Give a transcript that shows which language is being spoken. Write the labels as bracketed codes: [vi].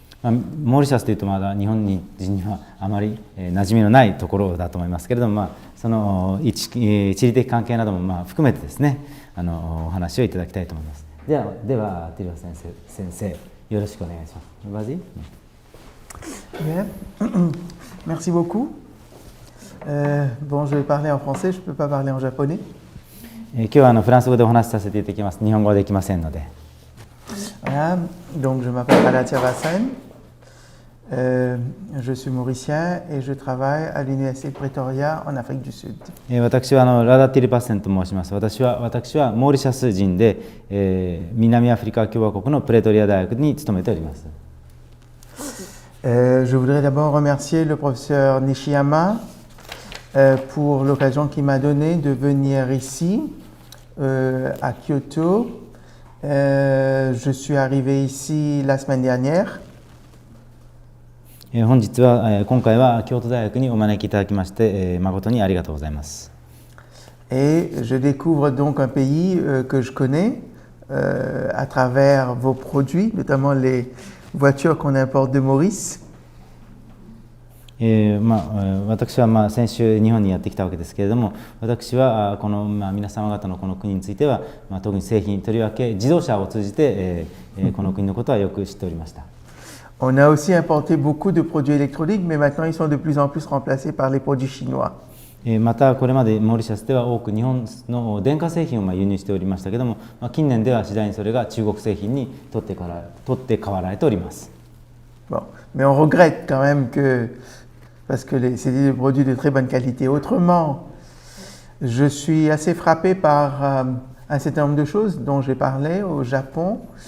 [ja] モーリシャスというとまだ日本人にはあまり馴染みのないところだと思いますけれども、その地理的関係なども含めてですね、お話をいただきたいと思います。ではティルバ先生、よろしくお願いします。 [fr] Vas-y. Bien. Merci beaucoup. Bon, je vais parler en français, je ne peux pas parler en japonais. [ja] 今日はフランス語でお話しさせていただきます。日本語はできませんので。 [fr] Voilà, donc je m'appelle Rada Tirvassen. Je suis mauricien et je travaille à l'Université de Pretoria en Afrique du Sud. [ja] 私はラダ・ティルバッセンと申します。私はモーリシャス人で、南アフリカ共和国のプレトリア大学に勤めております。 [fr] Je voudrais d'abord remercier le professeur Nishiyama pour l'occasion qu'il m'a donnée de venir ici à Kyoto. Je suis arrivé ici la semaine dernière. [ja] 本日は今回は京都大学にお招きいただきまして誠にありがとうございます。 [fr] Et je découvre donc un pays que je connais à travers vos produits, notamment les voitures qu'on importe de Maurice. [ja] 私は先週日本にやってきたわけですけれども、私はこの皆様方のこの国については特に製品、とりわけ自動車を通じてこの国のことはよく知っておりました。 [fr] On a aussi importé beaucoup de produits électroniques, mais maintenant ils sont de plus en plus remplacés par les produits chinois. [ja] またこれまでモーリシャスでは多く日本の電化製品を輸入しておりましたけれども、近年では次第にそれが中国製品に取って代わられております。 [fr] Bon, mais on regrette quand même que, parce que c'est des produits de très bonne qualité. Autrement, je suis assez frappé par un certain nombre de choses dont j'ai parlé au Japon.